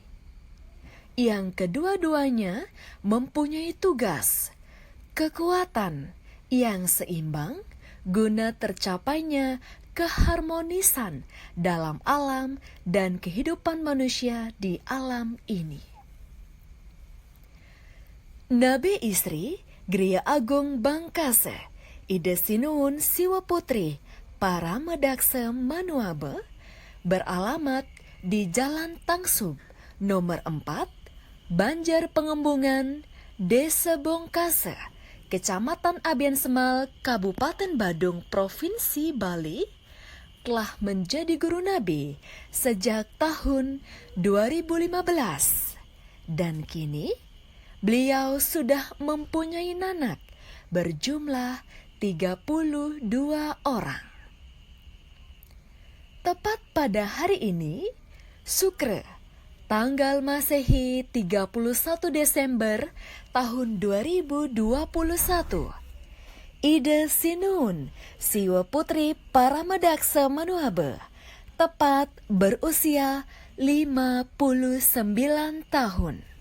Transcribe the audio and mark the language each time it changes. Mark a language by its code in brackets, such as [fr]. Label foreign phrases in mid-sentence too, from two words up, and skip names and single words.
[id] Yang kedua-duanya mempunyai tugas, kekuatan yang seimbang guna tercapainya keharmonisan dalam alam dan kehidupan manusia di alam ini. Nabe Isri, Gria Agung Bangkase, Ide Sinuhun Siwa Putri Paramadaksa Manuabe, beralamat di Jalan Tangsub, nomor 4, Banjar Pengembungan, Desa Bongkase, Kecamatan Abian Semal, Kabupaten Badung, Provinsi Bali, telah menjadi guru nabi sejak tahun 2015. Dan kini, beliau sudah mempunyai nanak berjumlah 32 orang. Tepat pada hari ini, Sukre, tanggal Masehi 31 Desember tahun 2021, Ide Sinuhun Siwa Putri Paramadaksa Manuabe tepat berusia 59 tahun.